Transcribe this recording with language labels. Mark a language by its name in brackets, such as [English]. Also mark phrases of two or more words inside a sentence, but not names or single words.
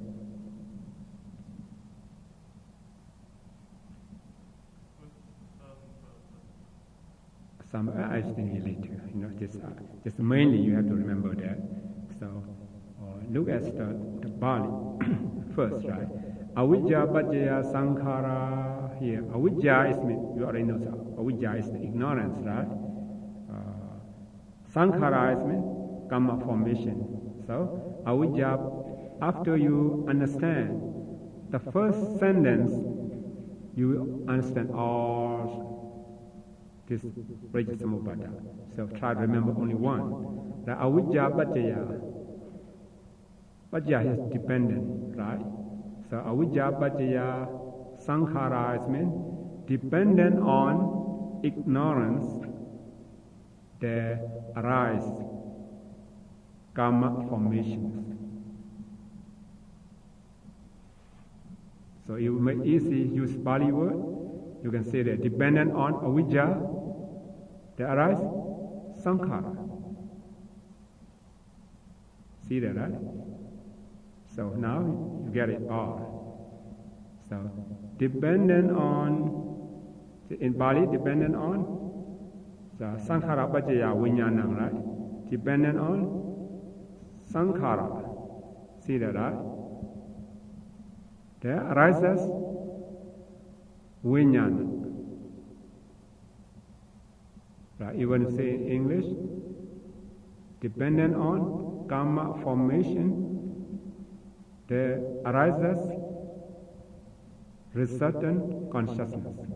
[English] Some I explain later. Just mainly you have to remember that. So look at the Bali first, right? [Pali] Avijja paccaya sankhara here. [English] Avijja is you already know that. Avijja is the ignorance, right? Sankhara is karma formation. So avijja, after you understand the first sentence, you understand all this Rajasamuppada. So try to remember only one. The [Pali] avijja paccaya. [English] Paccaya is dependent, right? So [Pali] avijja paccaya sankhara [English] is dependent on ignorance that arise karma formations. So you make easy use Pali word. You can say that dependent on avijja that arise sankhara. See that, right? So now you get it all. So dependent on, in Pali, dependent on the [Pali] sankhara paccaya vijnanam, [English] right? Dependent on sankhara. See that, right? There arises vijnana. Right? Even say in English, dependent on karma formation, there arises resultant consciousness.